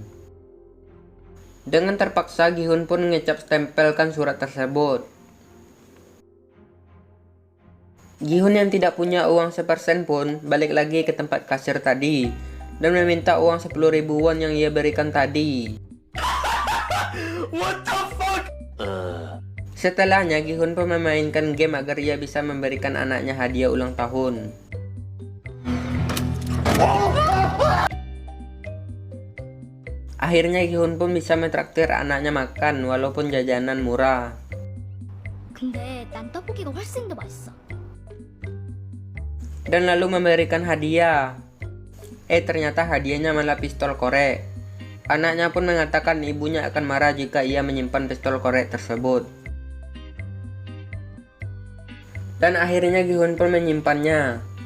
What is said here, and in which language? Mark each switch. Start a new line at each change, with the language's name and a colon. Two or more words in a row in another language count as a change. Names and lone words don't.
Indonesian: Dengan terpaksa Gi-hun pun ngecap stempelkan surat tersebut. Gi-hun yang tidak punya uang sepersen pun balik lagi ke tempat kasir tadi dan meminta uang 10.000 won yang ia berikan tadi.
English: What the fuck?
Indonesian: Setelahnya Gi-hun pun memainkan game agar ia bisa memberikan anaknya hadiah ulang tahun. Akhirnya Gi-hun pun bisa mentraktir anaknya makan walaupun jajanan murah.
Korean: 근데 난 떡볶이가 훨씬 더 맛있어.
Indonesian: Dan lalu memberikan hadiah. Ternyata hadiahnya malah pistol korek. Anaknya pun mengatakan ibunya akan marah jika ia menyimpan pistol korek tersebut. Dan akhirnya Gi-hun pun menyimpannya.